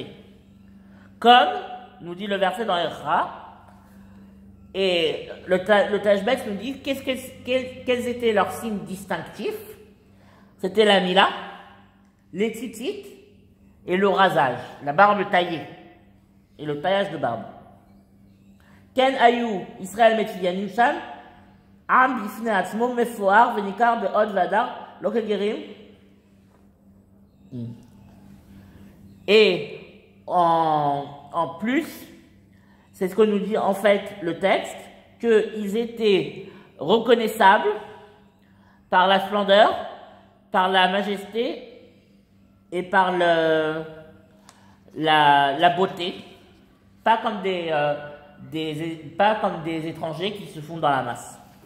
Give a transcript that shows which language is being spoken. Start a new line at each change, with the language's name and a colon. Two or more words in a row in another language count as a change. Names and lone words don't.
French: Comme nous dit le verset dans Erra, et le Tashbetz nous dit quels étaient leurs signes distinctifs. C'était la mila, les tzitzit et le rasage, la barbe taillée et le taillage de barbe.
Hebrew: כן היו ישראל מצוינים שם עם בפני עצמו מפואר וניכר בהוד והדר לא כגרים.
French: Et en plus, c'est ce que nous dit en fait le texte, qu'ils étaient reconnaissables par la splendeur, par la majesté et par la beauté, pas comme des étrangers qui se font dans la masse.